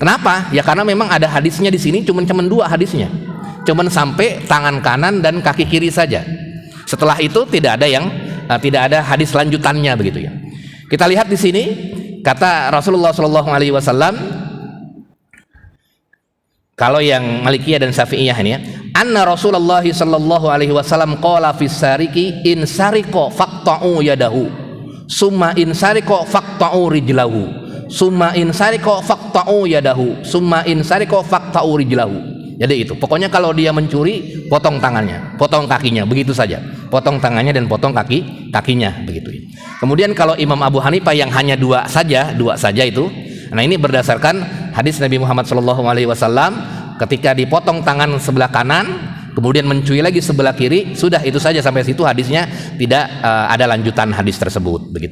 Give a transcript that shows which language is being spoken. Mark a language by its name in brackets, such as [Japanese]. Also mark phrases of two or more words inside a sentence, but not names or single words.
[Indonesian] Ya karena memang ada hadisnya di sini, cuman 2 hadisnya, cuman sampai tangan kanan dan kaki kiri saja. Setelah itu tidak ada hadis lanjutannya begitu ya. Kita lihat di sini kata Rasulullah [Arabic] صلى الله عليه وسلم, [Indonesian] kalau yang Malikiyah dan Syafi'iyah ini ya, [Arabic] أن رسول الله صلى الله عليه وسلم قال في السارق إن سرق فاقطعوا يده ثم إن سرق فاقطعوا رجله ثم إن سرق فاقطعوا يده ثم إن سرق فاقطعوا رجله. [Indonesian] Jadi itu pokoknya kalau dia mencuri, potong tangannya, potong kakinya, begitu saja, potong tangannya dan potong kakinya begitu ya. Kemudian kalau Imam Abu Hanifah yang hanya dua saja itu, nah ini berdasarkan hadis Nabi Muhammad SAW, ketika dipotong tangan sebelah kanan kemudian mencuri lagi sebelah kiri, sudah itu saja, sampai situ hadisnya, tidak ada lanjutan hadis tersebut begitu.